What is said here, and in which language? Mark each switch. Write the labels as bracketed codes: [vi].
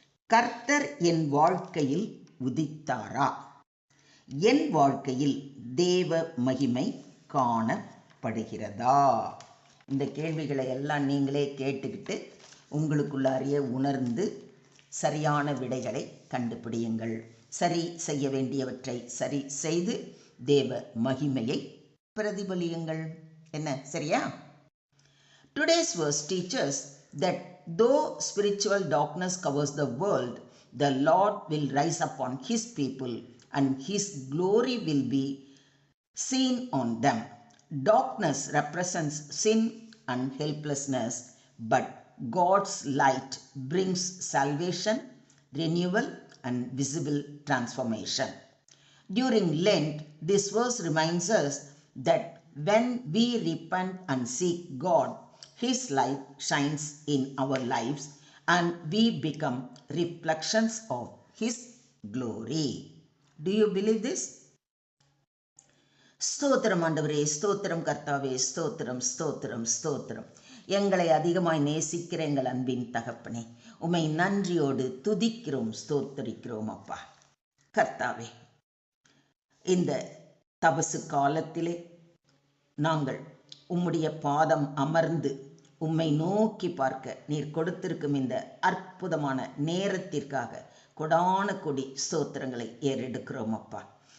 [ta] கர்த்தர் என் வாழ்க்கையில் உதித்தாரா? என் வாழ்க்கையில் தேவ மகிமை காணப்படுகிறதா? இந்த கேள்விகளை எல்லாம் நீங்களே கேட்டுக்கிட்டு உங்களுக்குள்ளாரிய உணர்ந்து சரியான விடைகளை கண்டுபிடியுங்கள். சரி செய்ய வேண்டியவற்றை சரி செய்து தேவ மகிமையை பிரதிபலியுங்கள். என்ன, சரியா? [en] Today's verse teaches that though spiritual darkness covers the world, the Lord will rise upon His people and His glory will be seen on them. Darkness represents sin and helplessness, but God's light brings salvation, renewal, and visible transformation. During Lent, this verse reminds us that when we repent and seek God, His light shines in our lives and we become reflections of His glory. Do you believe this? [ta] ஸ்தோத்திரம் ஆண்டவரே, ஸ்தோத்திரம் கர்த்தாவே, ஸ்தோத்திரம் ஸ்தோத்திரம் ஸ்தோத்திரம். எங்களை அதிகமாய் நேசிக்கிற எங்கள் அன்பின் தகப்பனே, உம்மை நன்றியோடு துதிக்கிறோம், ஸ்தோத்தரிக்கிறோம் அப்பா. கர்த்தாவே, இந்த தபசு காலத்திலே நாங்கள் உம்முடைய பாதம் அமர்ந்து உம்மை நோக்கி பார்க்க நீர் கொடுத்திருக்கும் இந்த அற்புதமான நேரத்திற்காக கொடான கொடி ஸ்தோத்திரங்களை ஏறெடுக்கிறோம் அப்பா.